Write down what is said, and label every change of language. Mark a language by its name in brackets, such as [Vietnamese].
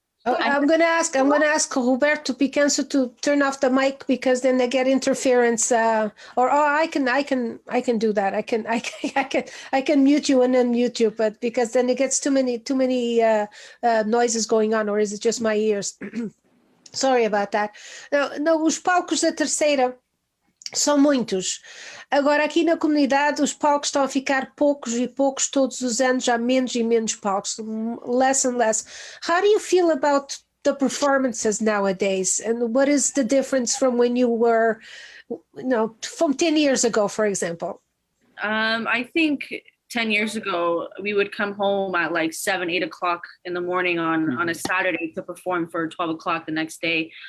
[English] I'm gonna ask Roberto Picanso to turn off the mic because then they get interference. I can do that. I can mute you and unmute you, but because then it gets too many noises going on, or is it just my ears? Sorry about that. [Portuguese] Não, os palcos da terceira são muitos. Agora, aqui na comunidade, os palcos estão a ficar poucos e poucos todos os anos, há menos e menos palcos, [English] less and less. How do you feel about the performances nowadays? And what is the difference from when you were, from 10 years ago, for example? I think 10 years ago, we would come home at like 7, 8 o'clock in the morning on a Saturday to perform for 12 o'clock the next day.